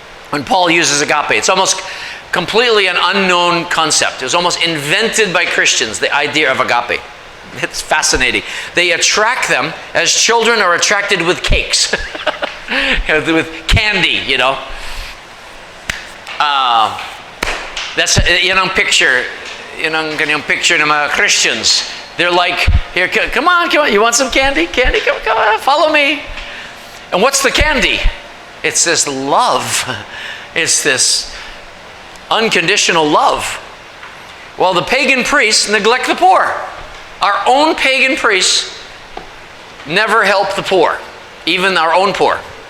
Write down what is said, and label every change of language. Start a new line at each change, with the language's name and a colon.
English: When Paul uses agape, it's almost completely an unknown concept. It was almost invented by Christians, the idea of agape. It's fascinating. They attract them as children are attracted with cakes, with candy, you know. That's
Filipino: yun ang picture, yun ang kanyang picture ng mga Christians.
English: They're like, here, come on, you want some candy? Candy, come on, follow me. And what's the candy? It's this love. It's this unconditional love. Well, the pagan priests neglect the poor. Our own pagan priests never help the poor, even our own poor.